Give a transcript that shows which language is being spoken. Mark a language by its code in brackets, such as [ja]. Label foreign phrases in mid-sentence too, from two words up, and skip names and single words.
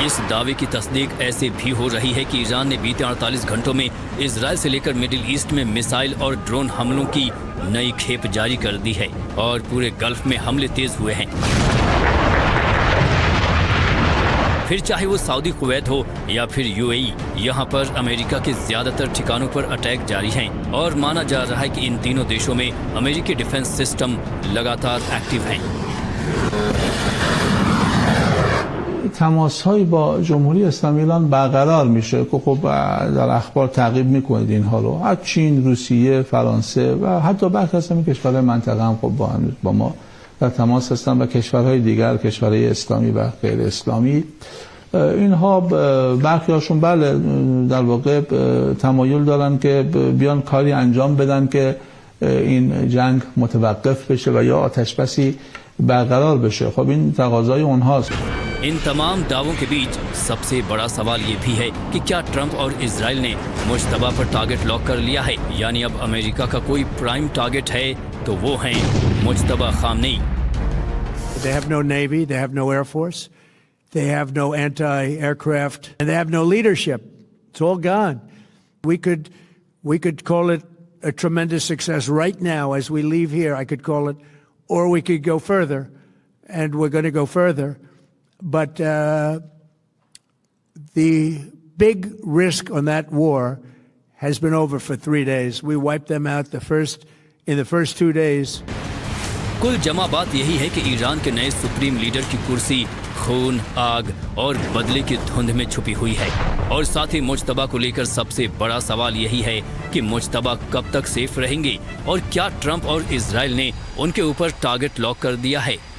[hi] इस दावे की तस्दीक ऐसे भी हो रही है कि ईरान ने बीते 48 घंटों में इजराइल से लेकर मिडिल ईस्ट में मिसाइल और ड्रोन हमलों की नई खेप जारी कर दी है और पूरे गल्फ में हमले तेज हुए हैं। फिर चाहे वो सऊदी कुवैत हो या फिर यूएई, यहाँ पर अमेरिका के ज्यादातर ठिकानों पर अटैक जारी हैं और माना जा रहा है कि इन तीनों देशों में अमेरिकी [en] defense system [hi] लगातार एक्टिव हैं। [fa] تماس‌هایی با جمهوری اسلامی ایران برقرار میشه که خب در اخبار تعقیب میکنید اینها رو. از چین، روسیه، فرانسه و حتی برخی از کشورهای منطقه هم خب با ما در تماس هستن و کشورهای دیگر، کشورهای اسلامی و غیر اسلامی. اینها برخی هاشون بله در واقع تمایل دارن که بیان کاری انجام بدن که این جنگ متوقف بشه و یا آتش بسی برقرار بشه. خب این تقاضای اونهاست. [hi] इन तमाम दावों के बीच सबसे बड़ा सवाल ये भी है कि क्या ट्रंप और इजराइल ने मुश्तबा पर [en] target lock [hi] कर लिया है, यानी अब अमेरिका का कोई [en] prime target [hi] है तो वो हैं मुश्तबा खामनेई। [en] They have no Navy, they have no Air Force, they have no anti-aircraft, and they have no leadership. It's all gone. We could call it a tremendous success right now as we leave here. I could call it, or we could go further, and we're going to go further. But the big risk on that war has been over for 3 days. We wiped them out in the first 2 days. [hi] कुल जमा बात यही है कि ईरान के नए सुप्रीम लीडर की कुर्सी खून, आग और बदले की धुंध में छुपी हुई है। और साथ ही मुज्तबा को लेकर सबसे बड़ा सवाल यही है कि मुज्तबा कब तक सेफ रहेंगे और क्या ट्रंप और इजराइल ने उनके ऊपर [en] target lock [hi] कर दिया है।